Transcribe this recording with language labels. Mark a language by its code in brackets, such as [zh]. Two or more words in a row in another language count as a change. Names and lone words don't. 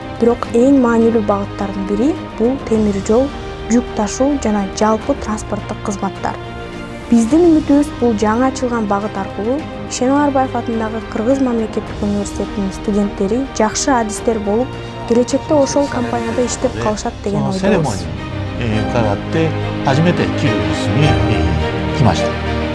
[ky] Бирок эң маанилүү багыттардын бири бул темир жол, жүк ташуу жана жалпы транспорттук кызматтар. Биздин үмүтүбүз бул жаңы ачылган багыт аркылуу Ишенал Арабаев атындагы Кыргыз мамлекеттик университетинин студенттери жакшы адистер болуп, келечекте ошол компанияда иштеп калышат деген ойдобуз. [ja] セレモニーに伺って初めてキルギスに来ました。